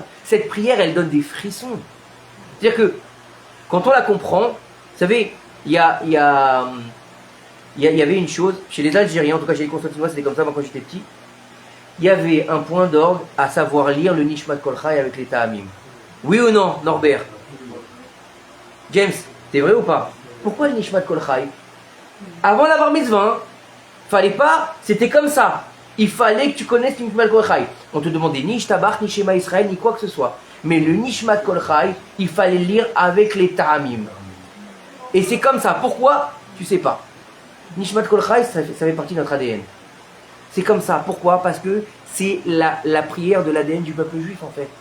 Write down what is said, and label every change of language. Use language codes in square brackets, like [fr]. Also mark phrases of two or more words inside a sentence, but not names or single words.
[fr] Cette prière, elle donne des frissons. C'est-à-dire que, quand on la comprend, vous savez, il y avait une chose, chez les Algériens, en tout cas chez les Constantinois, c'était comme ça moi quand j'étais petit, il y avait un point d'orgue à savoir lire le Nishmat Kol Chai avec les Ta'amim. Oui ou non, Norbert? James, c'est vrai ou pas? Pourquoi le Nishmat Kol Chai? Avant la bar mitzvah, fallait pas, c'était comme ça. Il fallait que tu connaisses le Nishmat Kol Chai. On te demandait ni Ishtabach, ni Shema Israël, ni quoi que ce soit. Mais le Nishmat Kol Chai, il fallait lire avec les Ta'amim. Et c'est comme ça. Pourquoi? Tu sais pas. Nishmat Kol Chai, ça fait partie de notre ADN. C'est comme ça. Pourquoi? Parce que c'est la prière de l'ADN du peuple juif en fait.